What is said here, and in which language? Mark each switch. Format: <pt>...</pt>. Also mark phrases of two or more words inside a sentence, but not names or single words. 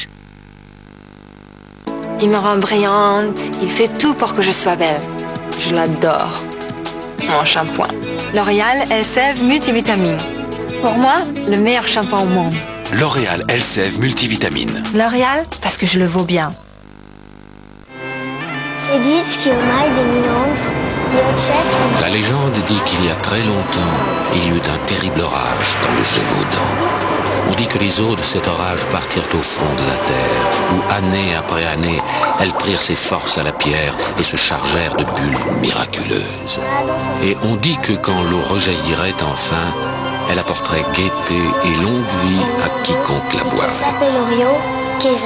<fr>Il me rend brillante, il fait tout pour que je sois belle. Je l'adore. Mon shampoing. L'Oréal Elseve Multivitamine. Pour moi, le meilleur shampoing au monde. L'Oréal Elseve Multivitamine. L'Oréal, parce que je le vaux bien.</fr> <it>Si dice che ormai del 2011 gli oggetti...</it> <fr>La légende dit qu'il y a très longtemps, il y eut un terrible orage dans le Gévaudan. On dit que les eaux de cet orage partirent au fond de la terre, où année après année, elles prirent ses forces à la pierre et se chargèrent de bulles miraculeuses. Et on dit que quand l'eau rejaillirait enfin, elle apporterait gaieté et longue vie à quiconque la boirait.</fr>